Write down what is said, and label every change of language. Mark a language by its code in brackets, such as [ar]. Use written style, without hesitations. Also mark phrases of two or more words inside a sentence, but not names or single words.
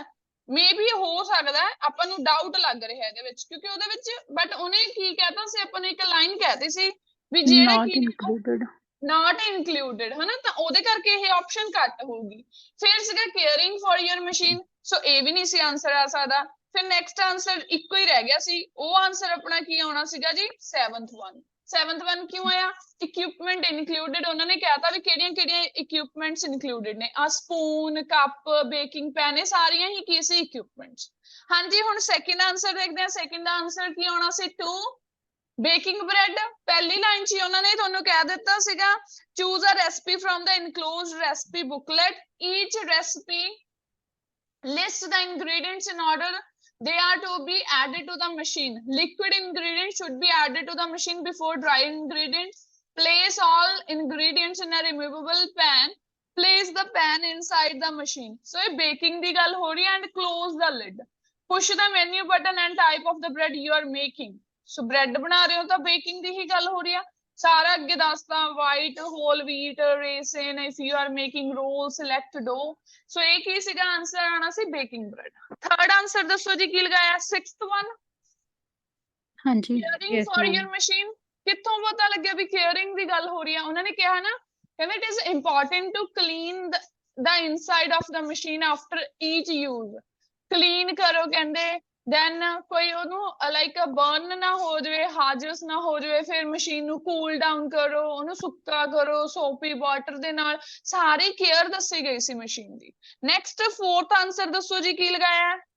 [pa] ਮੇ ਵੀ ਹੋ ਸਕਦਾ, ਆਪਾਂ ਨੂੰ ਡਾਊਟ ਲੱਗ ਰਿਹਾ ਇਹਦੇ ਵਿੱਚ, ਕਿਉਂਕਿ ਉਹਦੇ ਵਿੱਚ ਬਟ ਉਹਨੇ ਕੀ ਕਹਿਤਾ ਸੀ, ਆਪਾਂ ਨੂੰ ਇੱਕ ਲਾਈਨ ਕਹਿਤੀ ਸੀ ਵੀ ਜਿਹੜੇ ਨਾਟ ਕੀ ਇਨਕਲੂਡਡ। [en] not included, [pa] ਹਨਾ, ਤਾਂ ਉਹਦੇ ਕਰਕੇ ਇਹ ਆਪਸ਼ਨ ਘੱਟ ਹੋਊਗੀ। ਫਿਰ ਸੀਗਾ [en] caring for your machine, [pa] ਸੋ ਇਹ ਵੀ ਨਹੀਂ ਸੀ ਆਨਸਰ ਆ ਸਕਦਾ। ਫਿਰ [en] next answer [pa] ਇੱਕੋ ਹੀ ਰਹਿ ਗਿਆ ਸੀ, ਉਹ ਆਨਸਰ ਆਪਣਾ ਕੀ ਆਉਣਾ ਸੀਗਾ ਜੀ, [en] 7th one। 7th one [pa] ਕਿਉਂ ਆਇਆ? [en] equipment included. [pa] ਉਹਨਾਂ ਨੇ ਕਹਿਤਾ ਵੀ ਕਿਹੜੀਆਂ ਕਿਹੜੀਆਂ [en] equipments included [pa] ਨੇ, ਆ ਸਪੂਨ, ਕੱਪ, [en] baking pan, [pa] ਇਹ ਸਾਰੀਆਂ ਹੀ ਕੀ ਸੀ, ਇਕਵਿਪਮੈਂਟਸ। ਹਾਂਜੀ, ਹੁਣ [en] second answer [pa] ਦੇਖਦੇ ਹਾਂ। [en] second answer [pa] ਕੀ ਆਉਣਾ ਸੀ, 2 [en] baking bread. [pa] ਪਹਿਲੀ ਲਾਈਨ 'ਚ ਉਹਨਾਂ ਨੇ ਤੁਹਾਨੂੰ ਕਹਿ ਦਿੱਤਾ ਸੀਗਾ [en] choose a recipe from the enclosed recipe booklet, each recipe list the ingredients in order they are to be added to the machine. Liquid ingredients should be added to the machine before dry ingredients. Place all ingredients in a removable pan. Place the pan inside the machine. So a baking [pa] ਦੀ ਗੱਲ ਹੋ ਰਹੀ ਹੈ, [en] and close the lid. Push the menu button and type of the bread you are making. So bread [pa] ਬਣਾ ਰਹੇ ਹੋ ਤਾਂ baking ਦੀ ਹੀ ਗੱਲ ਹੋ ਰਹੀ ਆ। ਸਾਰਾ ਅੱਗੇ ਦੱਸਦਾ, [en] white, whole wheat, raisin, if you are making roll, select dough. [pa] ਸੋ ਇਹ ਕੀ ਸੀਗਾ ਆਨਸਰ ਆਣਾ ਸੀ, [en] baking bread. third answer [pa] ਦੱਸੋ ਜੀ ਕੀ ਲਗਾਇਆ, [en] 6th one [pa] ਹਾਂਜੀ [en] ਕੇਅਰਿੰਗ Yes, ਫॉर ma'am. your machine. [pa] ਕਿੱਥੋਂ ਪਤਾ ਲੱਗਿਆ ਵੀ ਕੇਅਰਿੰਗ ਦੀ ਗੱਲ ਹੋ ਰਹੀ ਆ? ਉਹਨਾਂ ਨੇ ਕਿਹਾ ਨਾ, ਕਹਿੰਦੇ [en] it is important to clean the inside of the machine after each use. [pa] ਕਲੀਨ ਕਰੋ ਕਹਿੰਦੇ, ਦੈਨ ਕੋਈ ਉਹਨੂੰ [en] like burn [pa] ਨਾ ਹੋ ਜਾਵੇ, ਹਾਜ਼ਰਸ ਨਾ ਹੋ ਜਾਵੇ। ਫਿਰ ਮਸ਼ੀਨ ਨੂੰ [en] cool down [pa] ਕਰੋ, ਉਹਨੂੰ ਸੁੱਕਾ ਕਰੋ [en] soapy water [pa] ਦੇ ਨਾਲ। ਸਾਰੀ ਕੇਅਰ ਦੱਸੀ ਗਈ ਸੀ ਮਸ਼ੀਨ ਦੀ। [en] next 4th answer [pa] ਦੱਸੋ ਜੀ ਕੀ ਲਗਾਇਆ?